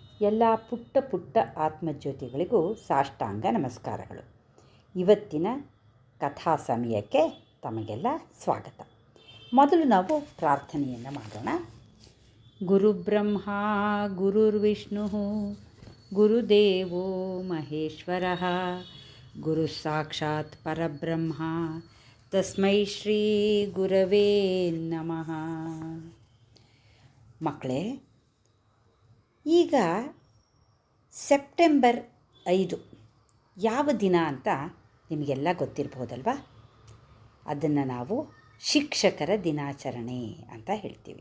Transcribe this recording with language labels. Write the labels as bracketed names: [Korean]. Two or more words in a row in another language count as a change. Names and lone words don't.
[Kannada] ಎಲ್ಲ ಪುಟ್ಟ ಪುಟ್ಟ ಆತ್ಮಜ್ಯೋತಿಗಳಿಗೂ ಸಾಷ್ಟಾಂಗ ನಮಸ್ಕಾರಗಳು. ಇವತ್ತಿನ ಕಥಾ ಸಮಯಕ್ಕೆ ತಮಗೆಲ್ಲ ಸ್ವಾಗತ. ಮೊದಲು ನಾವು ಪ್ರಾರ್ಥನೆಯನ್ನು ಮಾಡೋಣ. [Sanskrit] ಗುರುಬ್ರಹ್ಮ ಗುರುರ್ವಿಷ್ಣು ಗುರುದೇವೋ ಮಹೇಶ್ವರ ಗುರು ಸಾಕ್ಷಾತ್ ಪರಬ್ರಹ್ಮ ತಸ್ಮೈ ಶ್ರೀ ಗುರವೇ ನಮಃ. [Kannada] ಮಕ್ಕಳೇ, ಈಗ ಸೆಪ್ಟೆಂಬರ್ 5 ಯಾವ ದಿನ ಅಂತ ನಿಮಗೆಲ್ಲ ಗೊತ್ತಿರ್ಬೋದಲ್ವ? ಅದನ್ನು ನಾವು ಶಿಕ್ಷಕರ ದಿನಾಚರಣೆ ಅಂತ ಹೇಳ್ತೀವಿ.